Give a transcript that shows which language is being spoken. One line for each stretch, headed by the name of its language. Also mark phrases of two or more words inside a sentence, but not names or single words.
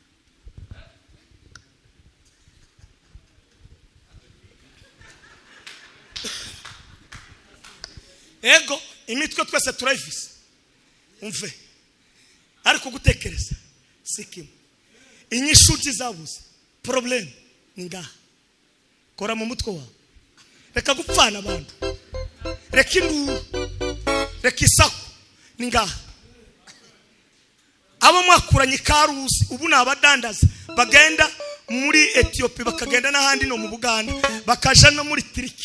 Rundi: Ego imitwe twese turayifise umve ariko gutekereza sikimo inyishu zizabuze problem ni ngaha. Kora mu mutwe wawe reka gupfana abantu reka induru reka isaku ni ngaha. Abo mwakuranye Karusi ubu nabadandaza bagenda muri Ethiopia bakagenda n'ahandi no mu Buganda bakaja no muri Turiki.